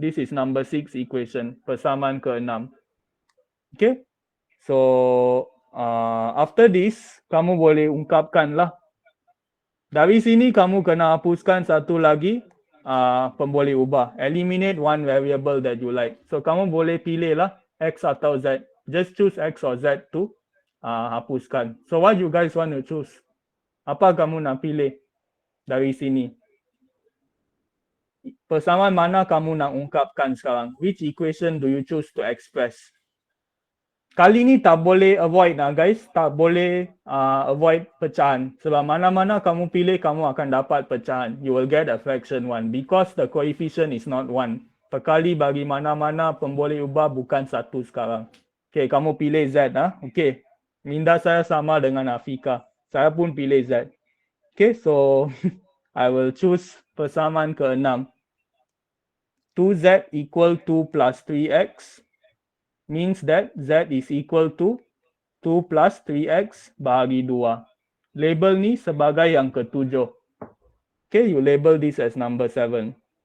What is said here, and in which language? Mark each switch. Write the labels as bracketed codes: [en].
[en] This is number 6 equation. [ms] Persamaan ke-6. Okay, [en] so after this, [ms] kamu boleh ungkapkan lah. Dari sini kamu kena hapuskan satu lagi pemboleh ubah. [en] Eliminate one variable that you like. [ms] So kamu boleh pilih lah x atau z. [en] Just choose x or z to [ms] hapuskan. [en] So what you guys want to choose? [ms] Apa kamu nak pilih dari sini? Persamaan mana kamu nak ungkapkan sekarang? [en] Which equation do you choose to express? [ms] Kali ni tak boleh avoid guys. Tak boleh avoid pecahan. Sebab mana-mana kamu pilih, kamu akan dapat pecahan. [en] You will get a fraction 1. Because the coefficient is not 1. [ms] Perkali bagi mana-mana pemboleh ubah bukan 1 sekarang. Okay, kamu pilih Z. Okay. Minda saya sama dengan Afika. Saya pun pilih Z. Okay, [en] so I will choose [ms] persamaan ke-6. [en] 2Z equal 2 plus 3x means that Z is equal to 2 plus 3x [ms] bahagi 2. Label ni sebagai yang ke-7. [en] Okay, you label this as number 7.